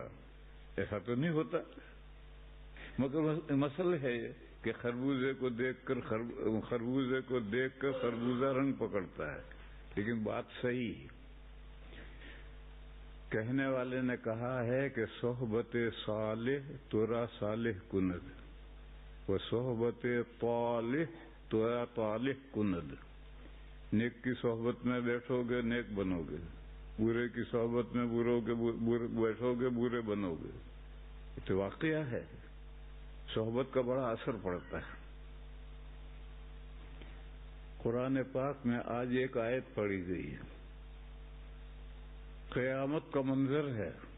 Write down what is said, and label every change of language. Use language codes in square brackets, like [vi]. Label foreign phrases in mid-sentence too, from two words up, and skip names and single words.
[ur] ایسا تو نہیں ہوتا، مگر مسئلہ ہے کہ خربوزے کو دیکھ کر خربوزہ رنگ پکڑتا ہے۔ لیکن بات صحیح، کہنے والے نے کہا ہے کہ [fa] صحبت صالح ترا صالح کند و صحبت طالح ترا طالح کند۔ [ur] نیک کی صحبت میں بیٹھو گے نیک بنو گے، برے کی صحبت میں بیٹھو گے برے بنو گے۔ یہ تو واقعہ ہے، صحبت کا بڑا اثر پڑتا ہے۔ قرآن پاک میں آج ایک آیت پڑھی گئی ہے، قیامت کا منظر ہے۔